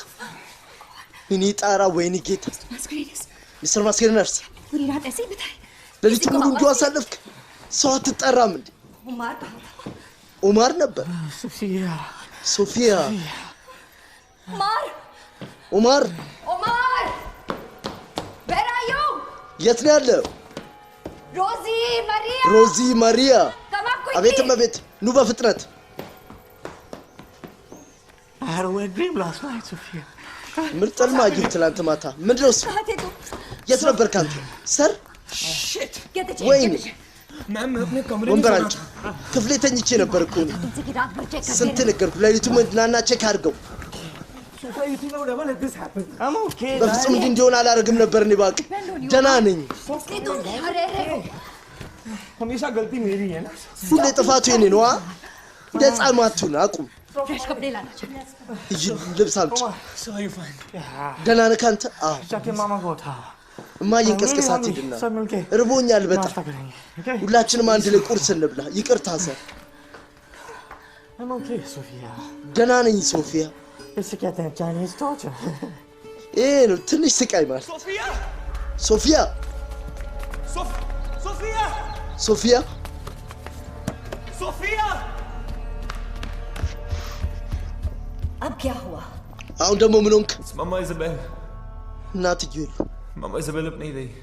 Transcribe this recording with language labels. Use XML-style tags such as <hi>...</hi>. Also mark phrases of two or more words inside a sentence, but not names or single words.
<am>እኔ ጣራ ወይኔ ጌታ ሚስተር ማስከሬነርስ ለሊቱ ሙሉ እንዲሁ አሳለፍክ። ሰው አትጠራም እንዴ? ኡማር ነበር። ሶፊያ ኡማር</am> <en>Where are you?</en> <am>የት ነው ያለው? ሮዚ ማሪያ አቤት እመቤት ኑ በፍጥነት</am> <en>I had a weird dream last night, Sophia.</en> <am>ምርጥ ህልም አየሁ ትናንት ማታ። ምንድን ነው እሱ? የት ነበርክ አንተ? ሰር ወይኔ ወንበር አንቺ ክፍሌ ተኝቼ ነበር እኮ እኔ። ስንት ነገርኩ ሌሊቱን ናና ቼክ አድርገው። በፍጹም እንዲህ እንዲሆን አላደርግም ነበር እኔ እባክህ። ደህና ነኝ።</am> <hi>हमेशा गलती मेरी है ना</hi> <am>ሁሌ ጥፋቱ የኔ ነው። እንደ ህፃን ማቱን አቁም። ልብስ አምጪ። ደህና ነህ አንተ? አዎ እማዬን ቀስቅሳት ሂድና እርቦኛል በጣም። ሁላችንም አንድ ላይ ቁርስ እንብላ። ይቅርታ ሰር። ደህና ነኝ ሶፊያ። ይሄ ነው ትንሽ ስቃይ ማለት። ሶፊያ ሶፊያ</am> <hi>अब क्या हुआ?</hi> <am>አሁን ደግሞ ምን ሆንክ?</am> <hi>मामा इज़ाबेल</hi> <am>እናትዬ የሉ</am> <hi>मामा इज़ाबेल अब नहीं रही</hi>